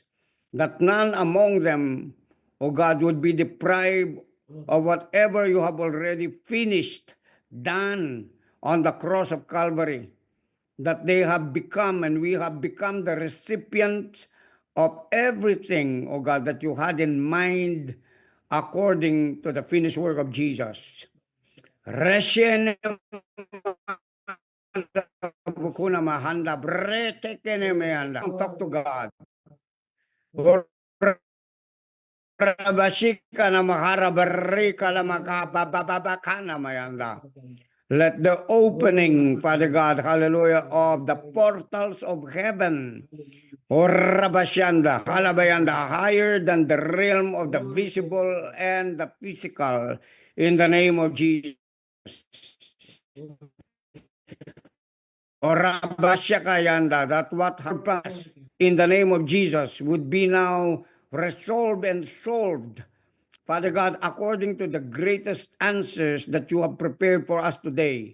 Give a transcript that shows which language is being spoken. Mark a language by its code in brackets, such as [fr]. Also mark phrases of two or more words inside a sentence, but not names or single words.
[en] That none among them, O God, would be deprived of whatever you have already finished, done on the cross of Calvary. That they have become and we have become the recipients of everything, O God, that you had in mind according to the finished work of Jesus. Resyen bukuna mahanda brete kene meanda. Talk to God. Rabashika na mahara barika na makabababaka na mayanda. Let the opening, Father God, hallelujah, of the portals of heaven, or Rabashanda, halabayanda, higher than the realm of the visible and the physical, in the name of Jesus. Or Rabashakayanda, that what had passed in the name of Jesus would be now resolved and solved, Father God, according to the greatest answers that you have prepared for us today.